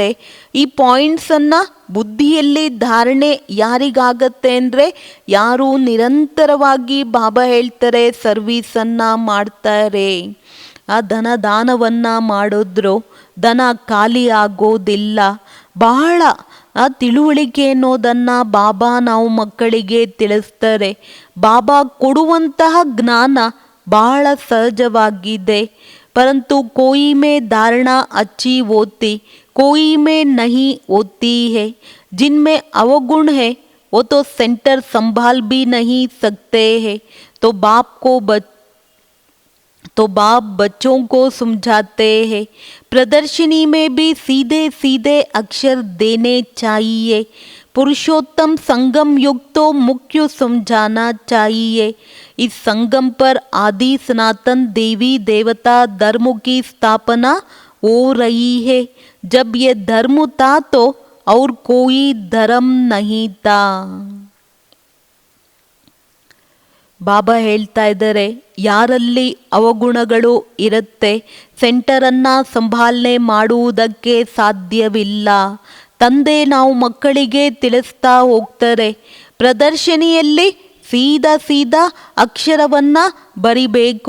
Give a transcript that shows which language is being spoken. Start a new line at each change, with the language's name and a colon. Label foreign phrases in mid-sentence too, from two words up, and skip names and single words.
Kannada: ಈ ಪಾಯಿಂಟ್ಸನ್ನು ಬುದ್ಧಿಯಲ್ಲಿ ಧಾರಣೆ ಯಾರಿಗಾಗತ್ತೆ ಅಂದರೆ, ಯಾರು ನಿರಂತರವಾಗಿ ಬಾಬಾ ಹೇಳ್ತಾರೆ ಸರ್ವೀಸನ್ನು ಮಾಡ್ತಾರೆ, ಆ ಧನದಾನವನ್ನು ಮಾಡಿದ್ರು ಧನ ಖಾಲಿ ಆಗೋದಿಲ್ಲ. ಬಹಳ ತಿಳುವಳಿಕೆ ಅನ್ನೋದನ್ನು ಬಾಬಾ ನಾವು ಮಕ್ಕಳಿಗೆ ತಿಳಿಸ್ತಾರೆ. ಬಾಬಾ ಕೊಡುವಂತಹ ಜ್ಞಾನ ಬಹಳ ಸಹಜವಾಗಿದೆ.
Hindi: परंतु कोई में धारणा अच्छी होती, कोई में नहीं होती है. जिनमें अवगुण है वो तो सेंटर संभाल भी नहीं सकते हैं. तो बाप बच्चों को समझाते हैं. प्रदर्शनी में भी सीधे सीधे अक्षर देने चाहिए. पुरुषोत्तम संगम युग तो मुख्य समझाना चाहिए. इस संगम पर आदि सनातन देवी देवता धर्म की स्थापना हो रही है. जब ये धर्म था तो और कोई धर्म नहीं था.
Kannada: ಬಾಬಾ ಹೇಳ್ತಾ ಇದ್ದಾರೆ, ಯಾರಲ್ಲಿ ಅವಗುಣಗಳು ಇರುತ್ತೆ ಸೆಂಟರನ್ನು ಸಂಭಾಲನೆ ಮಾಡುವುದಕ್ಕೆ ಸಾಧ್ಯವಿಲ್ಲ. ತಂದೆ ನಾವು ಮಕ್ಕಳಿಗೆ ತಿಳಿಸ್ತಾ ಹೋಗ್ತಾರೆ, ಪ್ರದರ್ಶನಿಯಲ್ಲಿ ಸೀದಾ ಅಕ್ಷರವನ್ನು ಬರಿಬೇಕು.